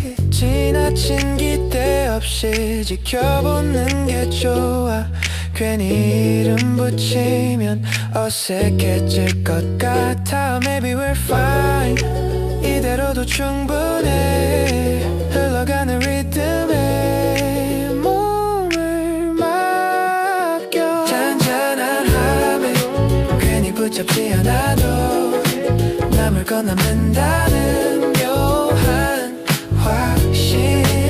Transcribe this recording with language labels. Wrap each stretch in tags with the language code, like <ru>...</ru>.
<ko>지나친 기대 없이 지켜보는 게 좋아. 괜히 이름 붙이면 어색해질 것 같아.</ko> <en>Maybe we're fine</en> <ko>이대로도 충분해. 흘러가는 리듬에 몸을 맡겨. 잔잔한 함에 괜히 붙잡지 않아도 남을 거남는다는 묘한 확신.</ko>